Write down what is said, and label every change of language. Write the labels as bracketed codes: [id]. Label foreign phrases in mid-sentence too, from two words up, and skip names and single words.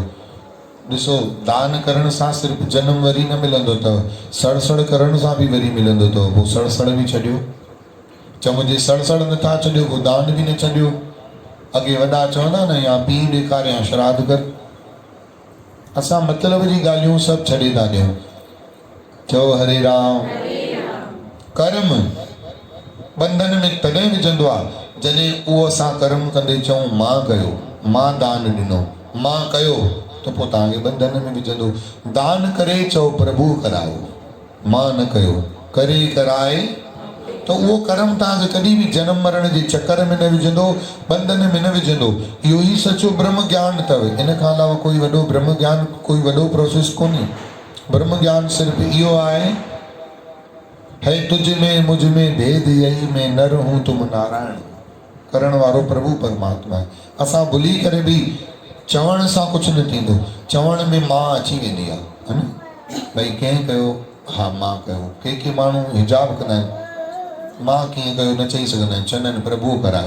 [sd] ॾिसो दान करण सां सिर्फ़ु जनमु वरी न मिलंदो अथव, सड़सड़ करण सां बि वरी मिलंदो अथव। पोइ सड़सड़ बि छॾियो, चवजे सड़सड़ नथा छॾियो, पोइ दान बि न छॾियो। अॻे वॾा चवंदा न या पीउ ॾेखारे या श्राद्ध कर। असां मतिलब जी ॻाल्हियूं सभु छॾे था ॾियूं। चओ हरे राम। कर्म बंधन में तॾहिं विझंदो आहे जॾहिं उहो असां कर्म कंदे चऊं मां कयो, मां दान ॾिनो, मां कयो, त पोइ तव्हांखे बंधन में विझंदो। दान करे चओ प्रभु करायो, मां न कयो, करे कराए, त उहो कर्म तव्हांखे कॾहिं बि जनम मरण जे चकर में न विझंदो, बंधन में न विझंदो। इहो ई सचो ब्रह्म ज्ञान अथव। इन खां अलावा कोई वॾो ब्रह्म ज्ञान, कोई वॾो प्रोसेस कोन्हे। ब्रह्म ज्ञान सिर्फ़ु इहो आहे, [hi] है तुझ में मुझ में भेद यही में नर हूं तुम नारायण। [sd] करण वारो प्रभु परमात्मा आहे। असां भुली करे बि चवण सां कुझु न थींदो। चवण में मां अची वेंदी आहे, है न। भई कंहिं कयो, हा मां कयो। के माण्हू हिजाब कंदा आहिनि, मां कीअं कयो न चई सघंदा आहिनि, चवंदा आहिनि प्रभु करायो।